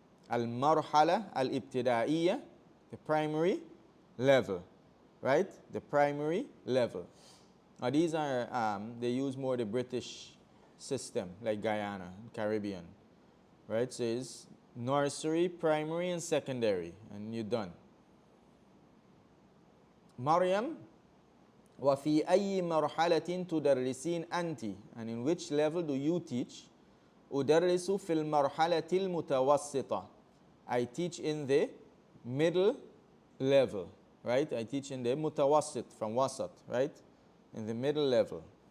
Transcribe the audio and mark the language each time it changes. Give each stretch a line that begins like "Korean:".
Arabic: Al-marhala al-ibtida'iyya,
English: the primary level, right? The primary level. Now these are, they use more the British system, like Guyana, Caribbean, right? So it's nursery, primary, and secondary, and you're done.
Arabic: Maryam, وَفِي أَيِّ مَرْحَلَةٍ تُدَرِّسِينَ أَنْتِ?
English: And in which level do you teach?
Arabic: أُدَرِّسُ فِي الْمَرْحَلَةِ الْمُتَوَسِّطَةِ.
English: I teach in the middle level, right? I teach in the mutawassit, from wasat, right? In the middle level.